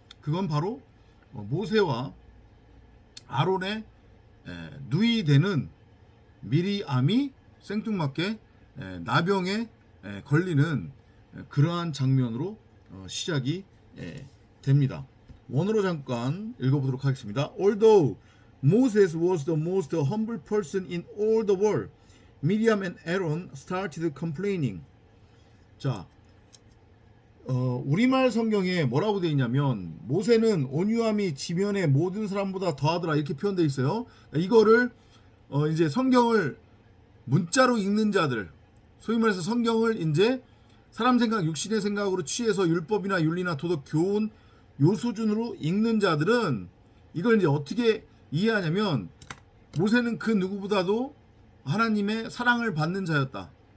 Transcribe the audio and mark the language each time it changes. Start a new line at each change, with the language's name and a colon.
Korean: 그건 바로 모세와 아론의 누이 되는 미리암이 생뚱맞게 나병에 걸리는 그러한 장면으로 시작이 됩니다. 원어로 잠깐 읽어보도록 하겠습니다.
English: Although Moses was the most humble person in all the world, Miriam and Aaron started complaining.
Korean: 자, 우리말 성경에 뭐라고 되어 있냐면 모세는 온유함이 지면의 모든 사람보다 더하더라 이렇게 표현되어 있어요. 이거를 이제 성경을 문자로 읽는 자들, 소위 말해서 성경을 이제 사람 생각, 육신의 생각으로 취해서 율법이나 윤리나 도덕, 교훈 요 수준으로 읽는 자들은 이걸 이제 어떻게 이해하냐면 모세는 그 누구보다도 하나님의 사랑을 받는 자였다.